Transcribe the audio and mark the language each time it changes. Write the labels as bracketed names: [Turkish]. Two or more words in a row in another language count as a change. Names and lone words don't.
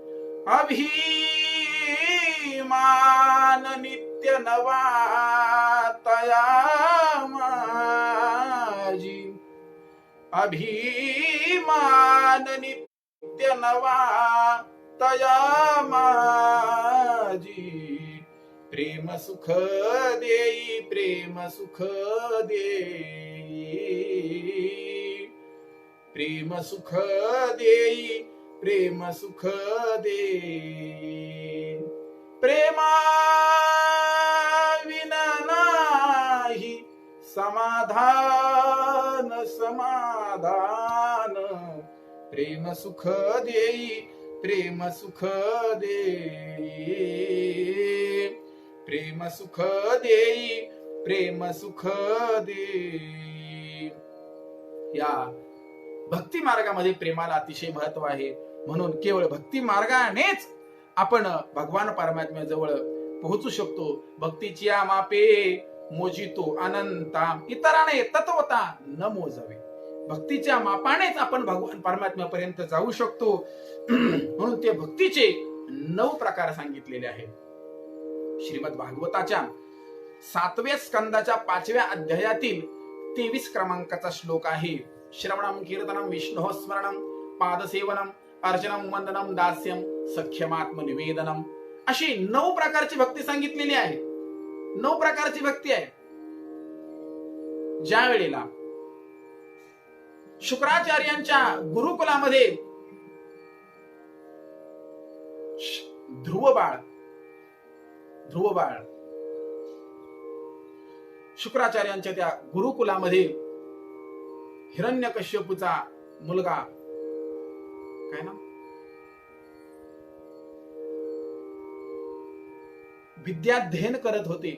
[Marathi] अभी अभिमान नित्य नवा तया माझी, अभिमान नित्य नवा तया माझी, प्रेम सुख देई, प्रेम सुख देई, प्रेम सुख देई, प्रेम सुख देई, प्रेमा विना नाही समाधान समाधान, प्रेम सुख देई, प्रेम सुख देई, प्रेम सुख देई, प्रेम सुख देई. या भक्ती मार्गामध्ये प्रेमाला अतिशय महत्व आहे. म्हणून केवळ भक्ती मार्गानेच आपण भगवान परमात्म्याजवळ पोहोचू शकतो. भक्तीची या मापे मोजितो अनंता, इतराने तत्वता न मोजावे. भक्तीच्या मापानेच आपण भगवान परमात्म्यापर्यंत जाऊ शकतो. म्हणून ते भक्तीचे 9 प्रकार सांगितलेले आहेत. श्रीमद भागवताच्या 7व्या स्कंदाच्या 5व्या अध्यायातील 23 क्रमांकाचा श्लोक आहे. [Sanskrit] श्रवणम कीर्तनम विष्णु स्मरणम पादसेवनम अर्चनम वंदनम दास्यम सख्यमात्म निवेदनम, [Marathi] अशी 9 प्रकारची भक्ती सांगितलेली आहे. 9 प्रकारची भक्ती आहे. ज्या वेळेला शुक्राचार्यांच्या गुरुकुलामध्ये ध्रुवबाळ शुक्राचार्यांच्या त्या गुरुकुलामध्ये हिरण्यकश्यपूचा मुलगा काय ना विद्याध्ययन करत होते.